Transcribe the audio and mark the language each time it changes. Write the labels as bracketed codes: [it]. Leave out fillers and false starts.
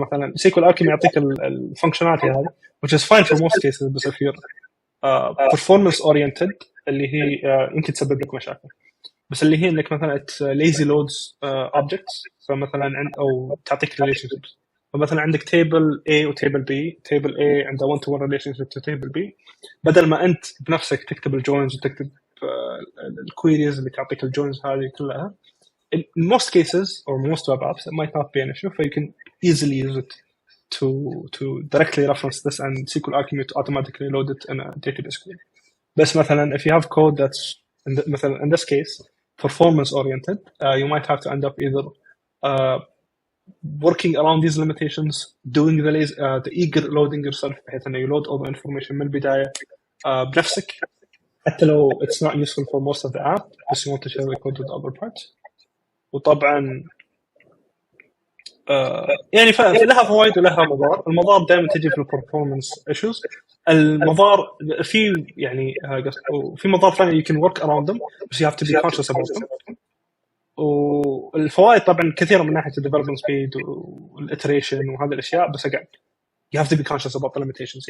[ar] إنه مثلاً SQL Alchemy يعطيك functionality هذه [en] which is fine for most cases، [ar] بس [en] if you're performance oriented [ar] اللي هي يمكن تسبب لك مشاكل، بس اللي هي انك مثلا [en] lazy loads objects، [ar] فمثلا او تعطيك relationships، فمثلا عندك table A و table B، table A عنده [en] one to one relationship to table B، [ar] بدل ما انت بنفسك تكتب الجوينز وتكتب الqueries اللي تعطيك الجوينز هذه كلها. [en] In most cases or most web apps it might not be an issue, so you can easily use it to directly reference this and SQL Alchemy to automatically load it in a database query. [ar] بس مثلا [en] if you have code that's [ar] مثلا [en] in this case performance oriented, you might have to end up either working around these limitations, doing the eager loading yourself [ar] بحيث انه [en] you load all the information [ar] من البداية بنفسك حتى لو [en] it's not useful for most of the app but you want to share the code with other parts. [ar] وطبعا يعني لها فوائد ولها مضار. المضار دائما تجي في البرفورمانس ايشوز. المضار في يعني في مضار ثانيه [en] you can work around them [ar] بس [en] you have to be conscious about them. [ar] والفوائد طبعا كثيره من ناحيه الديفلوبمنت سبيد والاتريشن وهذه الاشياء بس [en] again you have to be conscious about the limitations.